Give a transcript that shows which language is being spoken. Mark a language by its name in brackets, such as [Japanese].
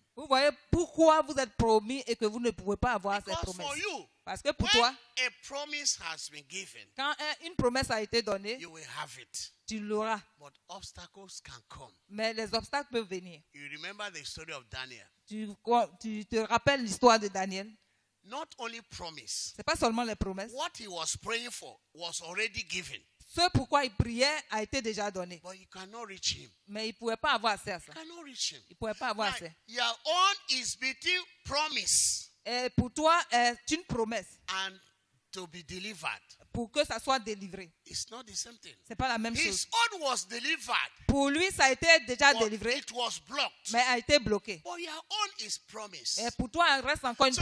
[French] Vous voyez pourquoi vous êtes promis et que vous ne pouvez pas avoir cette [English] Because [French] promesse. [English] for you, [French] Parce que pour [English] when [French] toi, [English] a promise has been given, [French] quand une promesse a été donnée, [English] you will have it. [French] tu l'auras. [English] But obstacles can come. [French] Mais les obstacles peuvent venir. [English] You remember the story of Daniel. [French] Tu te rappelles l'histoire de Daniel. [English] Not only promise, [French] Ce n'est pas seulement les promesses. [English] what he was praying for was already given. [French] Ce pourquoi il priait a été déjà donné. [English] But you cannot reach him. [French] Mais il ne pouvait pas avoir accès à ça. [English] You cannot reach him. [French] Il ne pouvait pas avoir [English] Now, [French] accès. [English] your own is between promise [French] Et pour toi, est une promesse [English] and to be delivered. [French] pour que ça soit délivré. [English] It's not the same thing. [French] Ce n'est pas la même chose. [English] His own was delivered, [French] Pour lui, ça a été déjà [English] but [French] délivré, [English] it was blocked. [French] mais a été bloqué. [English] But your own is promise. [French] Et pour toi, il reste encore une [English] So